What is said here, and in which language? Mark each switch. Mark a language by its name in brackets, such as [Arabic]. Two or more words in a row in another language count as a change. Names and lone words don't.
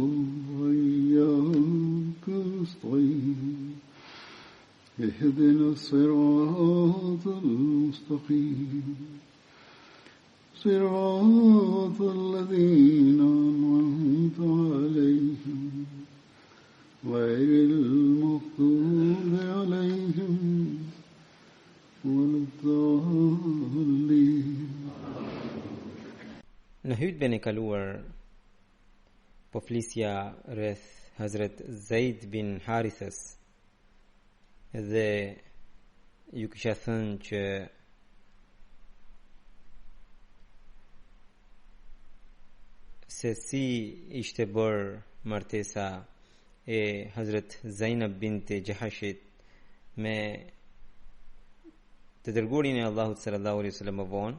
[Arabic] وإياك نستعين اهدنا الصراط المستقيم صراط الذين أنعمت عليهم غير المغضوب عليهم ولا الضالين. [Albanian] Në hutben e kaluar po flisja rreth Hazret Zaid bin Harithës dhe ju kisha thënë që se si ishte bërë martesa e Hazret Zainab binte Jahashit me të dërguarin e Allahut [Arabic] صلى الله عليه وسلم [Albanian] më vonë.